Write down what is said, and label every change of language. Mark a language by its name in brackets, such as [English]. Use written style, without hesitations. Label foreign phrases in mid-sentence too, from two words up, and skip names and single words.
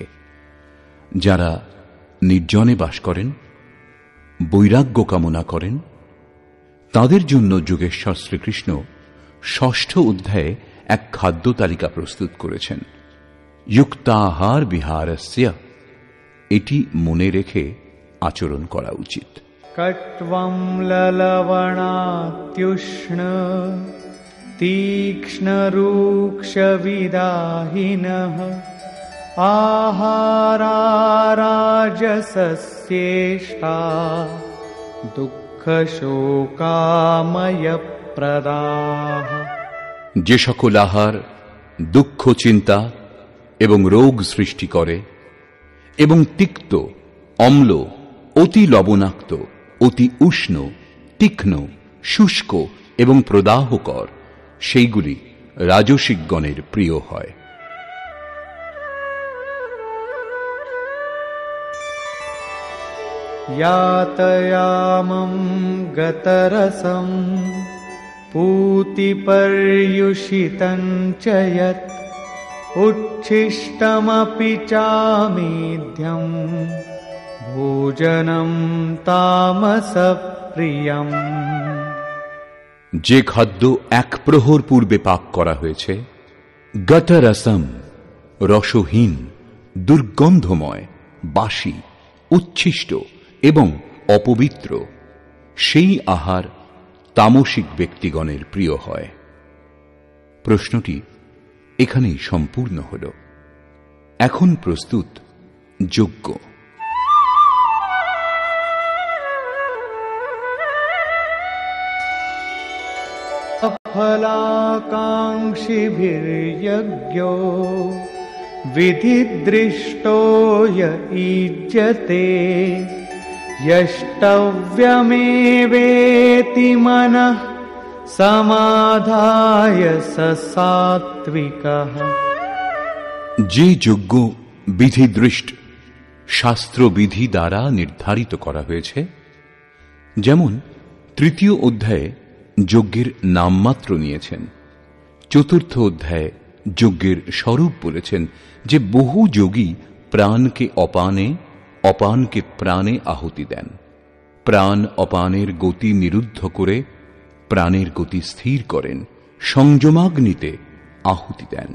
[Bangla] যারা নির্জনে বাস করেন, বৈরাগ্য কামনা করেন, তাদের জন্য যোগেশ্বর শ্রীকৃষ্ণ ৬ষ্ঠ অধ্যায়ে এক খাদ্য তালিকা প্রস্তুত করেছেন। [Sanskrit] যুক্তাহার বিহারস্য, [Bangla] এটি মনে রেখে আচরণ করা উচিত। [Sanskrit] কট্বম ললবণাত্युष्ण तीक्ष्ण रूक्ष विदाहिनः आहारा राजसस्येष्टा दुःखशोकामयप्रदाः। [Bangla] যে সকল আহার দুঃখ, চিন্তা এবং রোগ সৃষ্টি করে এবং তিক্ত, অম্ল, অতি লবণাক্ত, অতি উষ্ণ, তীক্ষ্ণ, শুষ্ক এবং প্রদাহকর, সেইগুলি রাজসিকগণের প্রিয় হয়। [Sanskrit] यातयामं गतरसं पूतिपर्युषितं च यत् उच्छिष्टमपि चामेध्यं भोजनं तामसप्रियम्। [Bangla] যে খাদ্য এক প্রহর পূর্বে পাক করা হয়েছে, গতরসম, রসহীন, দুর্গন্ধময়, বাসি, উচ্ছিষ্ট এবং অপবিত্র, সেই আহার তামসিক ব্যক্তিগণের প্রিয় হয়। প্রশ্নটি এখানেই সম্পূর্ণ হল। এখন প্রস্তুত যজ্ঞ। [Sanskrit] फलाकाङ्क्षिभिर्यज्ञो विधिदृष्टो य ईज्यते यष्टव्यमेवेति मनः समाधाय स सात्विकः। [Bangla] যে যজ্ঞ বিধিদৃষ্ট, শাস্ত্রবিধি দ্বারা নির্ধারিত করা হয়েছে, যেমন তৃতীয় অধ্যায়ে যজ্ঞের নামমাত্র নিয়েছেন, চতুর্থ অধ্যায়ে যজ্ঞের স্বরূপ বলেছেন যে বহু যোগী প্রাণকে অপানে, অপানকে প্রাণে আহুতি দেন, প্রাণ অপানের গতি নিরুদ্ধ করে প্রাণের গতি স্থির করেন, সংযমাগ্নিতে আহুতি দেন।